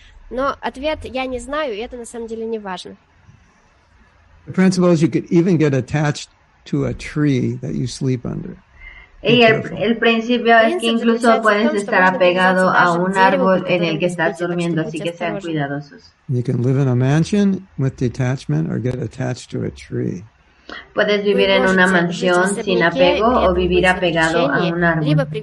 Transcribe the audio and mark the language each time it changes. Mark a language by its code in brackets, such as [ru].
[ru] Но ответ «я не знаю», и это на самом деле не важно. [en] The principle is you could even get attached to a tree that you sleep under. [es] Y el principio es que incluso puedes estar apegado a un árbol en el que estás durmiendo, así que sean cuidadosos. [en] You can live in a mansion with detachment or get attached to a tree. [es] Puedes vivir en una mansión sin apego o vivir apegado a un árbol.